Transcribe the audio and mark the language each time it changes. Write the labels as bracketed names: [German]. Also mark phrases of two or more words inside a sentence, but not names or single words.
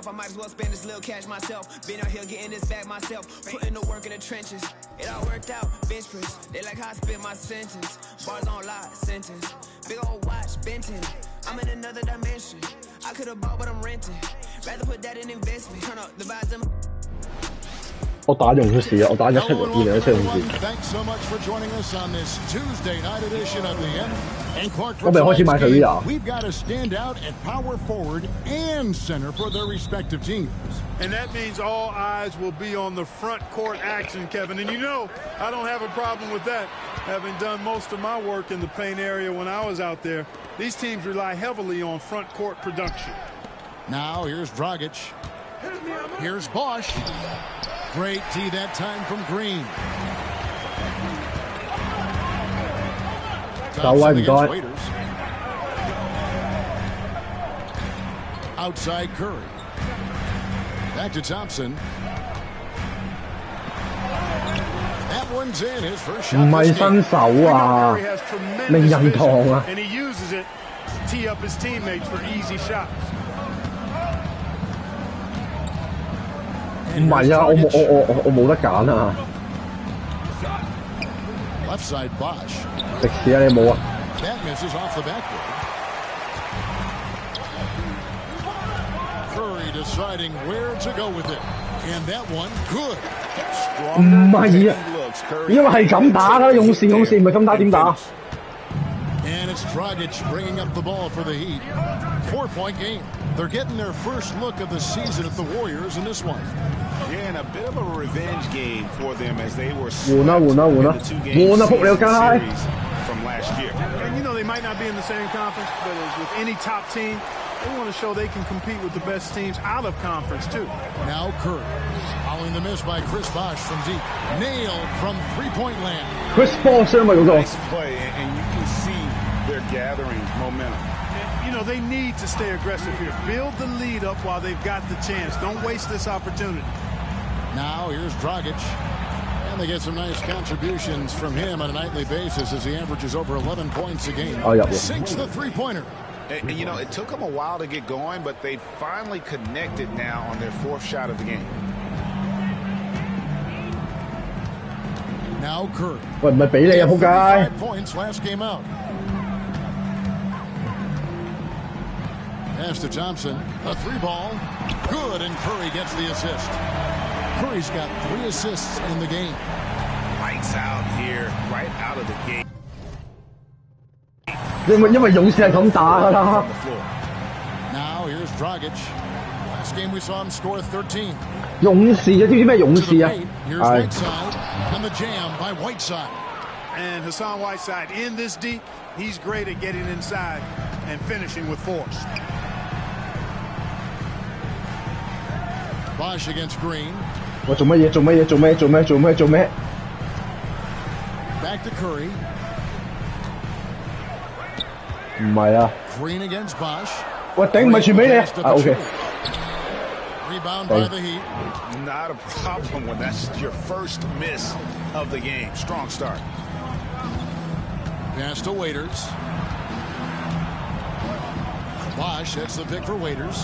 [English] I might as well spend this little cash myself. Been out here getting this back myself. Putting the work in the trenches. It all worked out. Bench press. They like how I spit my sentence. Bars on lie. Sentence. Big old watch. Benton. I'm in another dimension. I could have bought, but I'm renting. Rather put that in investment. Turn up the vibes. [Cantonese] 我打用出事啊！我打176，202，404。我未開始買佢啊！ [English] We've got to stand out at power forward and center for their respective teams. And that means all eyes will be on the front court action, Kevin. And you know, I don't have a problem with that. Having done most of my work in the paint area when I was out there, these teams rely heavily on front court production. Now here's Dragic. Here's Bosch. Great tee that time from Green. [Cantonese] 走位唔該。 [English] Outside Curry. Back to Thompson. That one's in his first shot. [Cantonese] 唔係新手啊，令人堂啊！ [English] And he uses it to tee up his teammates for easy shots. [Cantonese] 唔係啊，我冇得揀啊！ [English] Left side Bosch. [Cantonese] 食屎啊！你冇啊！ [English] That misses off the backboard. Curry deciding where to go with it, and that one good. [Cantonese] 唔係啊，因為係咁打㗎，勇士唔係咁打點打？ [English] And it's Dragic bringing up the ball for the Heat. 4-point game. They're getting their first look of the season at the Warriors in this one. Yeah, and a bit of a revenge game for them as they were [Cantonese] 換啊！仆你個街！ [English] from last year. And you know they might not be in the same conference, but as with any top team, they want to show they can compete with the best teams out of conference too. Now Curry, following the miss by Chris Bosh from deep, nailed from three-point land. [Cantonese] Chris Bosh 啊嘛嗰個。 [English] Nice play, and you can see they're gathering momentum. You know, they need to stay aggressive here. Build the lead up while they've got the chance. Don't waste this opportunity. Now here's Dragic. And they get some nice contributions from him on a nightly basis as he averages over 11 points a game. Oh, yeah. Sinks the three-pointer. And, you know, it took them a while to get going, but they finally connected now on their fourth shot of the game. Now Curry. [Cantonese] 喂，唔係俾你啊，仆街！ [English] points last game out. Pass to Thompson. A three ball. Good, and Curry gets the assist. Curry's got 3 assists in the game. Lights out here, right out of the gate. [Cantonese] 因為勇士係咁打㗎啦。 [English] Now here's Dragic. Last game we saw him score 13. [Cantonese] 勇士啊，知唔知咩勇士啊？ [English] Here's Whiteside and the jam by Whiteside. And Hassan Whiteside in this deep, he's great at getting inside and finishing with force. Bosh against Green. [Cantonese] 我做乜嘢？ [English] Back to Curry. [Cantonese] 唔係啊！ [English] Green against Bosh. [Cantonese] 喂，頂唔係傳俾你啊 ！OK。 [English] Rebound by the Heat. Not a problem when that's your first miss of the game. Strong start. Pass to Waiters. Bosh, that's the pick for Waiters.